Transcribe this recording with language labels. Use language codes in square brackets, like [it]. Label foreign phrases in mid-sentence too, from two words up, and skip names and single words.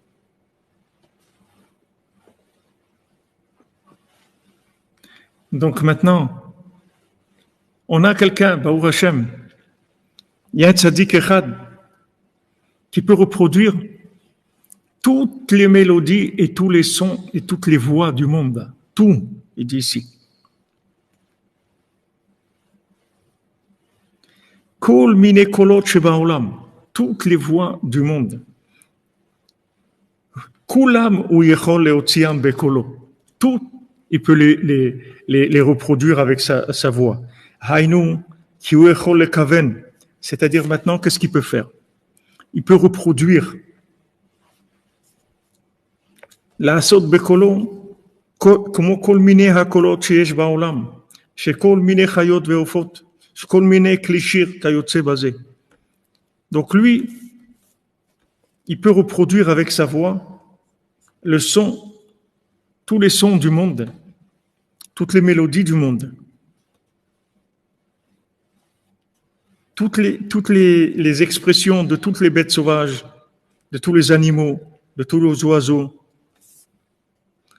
[fr] Donc maintenant, on a quelqu'un, Baruch Hashem, il y a un tzaddik echad qui peut reproduire toutes les mélodies et tous les sons et toutes les voix du monde. Tout, il dit ici. [he] כל מיני קולות שבעולם, [fr] toutes les voix du monde. [he] כולם הוא יכול להוציאם בקולו, [fr] tout, il peut les reproduire avec sa voix. [he] היינו כי הוא יכול לכוון, [fr] c'est-à-dire maintenant, qu'est-ce qu'il peut faire? Il peut reproduire la [he] לעשות בקולו, כמו כל מיני הקולות שיש בעולם, שכל מיני חיות ועופות, שכל מיני כלי שיר כיוצא בזה. [fr] Donc lui, il peut reproduire avec sa voix le son, tous les sons du monde, toutes les mélodies du monde, toutes les expressions de toutes les bêtes sauvages, de tous les animaux, de tous les oiseaux.